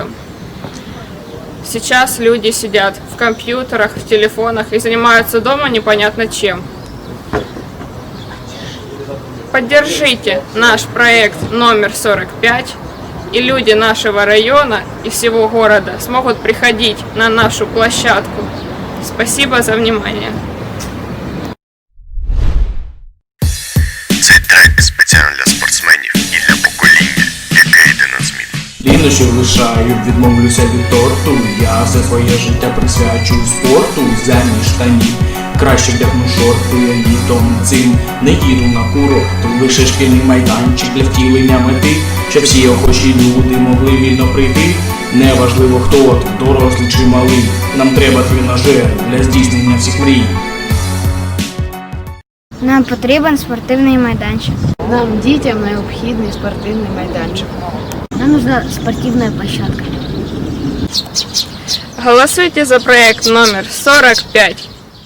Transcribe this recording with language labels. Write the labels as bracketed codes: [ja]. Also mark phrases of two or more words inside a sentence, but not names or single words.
[ru] Сейчас люди сидят в компьютерах, в телефонах и занимаются дома непонятно чем. Поддержите наш проект номер 45, и люди нашего района и всего города смогут приходить на нашу площадку. Спасибо за внимание. [uk] Цей трек спеціально для спортсменів і для покоління, яке йде на зміну. Лінощів лишаю, відмовлюся від торту. Я все своє життя присвячую спорту. Замість штанів краще вдягну шорти. Літом цим не їду на курорт. Лише шкільний майданчик для втілення мети, щоб всі охочі люди могли вільно прийти. Неважливо хто тут, дорослий чи малий. Нам треба тренажер для здійснення всіх мрій. Нам потрібен спортивний майданчик. [ru] Нам, детям, необходимый спортивный майданчик. Нам нужна спортивная площадка. Голосуйте за проект номер 45.